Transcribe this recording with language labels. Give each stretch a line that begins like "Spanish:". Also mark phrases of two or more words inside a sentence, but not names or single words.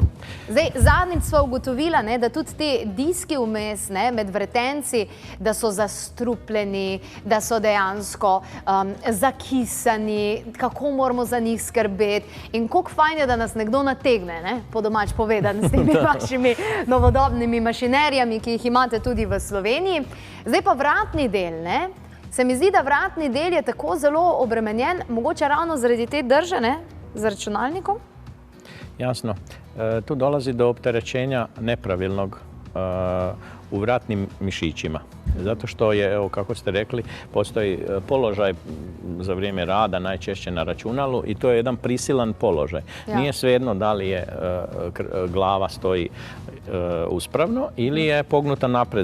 Slovenian: Zdaj, zadnjič sva ugotovila, ne, da tudi te diski vmes, ne, med vretenci, da so zastrupljeni, da so dejansko zakisani, kako moramo za njih skrbeti in koliko fajn je, da nas nekdo nategne, ne, po domač povedan, s temi vašimi novodobnimi mašinerijami, ki jih imate tudi v Sloveniji. Zdaj pa vratni del, ne. Se mi zdi, da vratni del je tako zelo obremenjen, mogoče ravno zaradi te drže, ne, z računalnikom? Jasno.
Croatian: Tu dolazi do opterećenja nepravilnog u vratnim mišićima. Zato što je, evo kako ste rekli, postoji položaj za vrijeme rada najčešće na računalu i to je jedan prisilan položaj. Ja. Nije svejedno da li je glava stoji uspravno ili je pognuta napred.